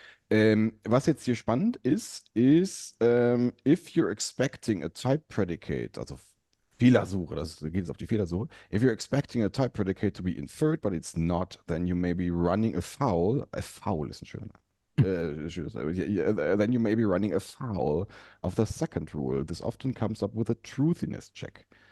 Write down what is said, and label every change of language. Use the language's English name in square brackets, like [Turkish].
[German] Was jetzt hier spannend ist, [English] if you're expecting a type predicate, [German] also Fehlersuche, da geht es auf die Fehlersuche. [English] If you're expecting a type predicate to be inferred, but it's not, then you may be running afoul. [German] Afoul ist ein [English] then you may be running afoul of the second rule. This often comes up with a truthiness check.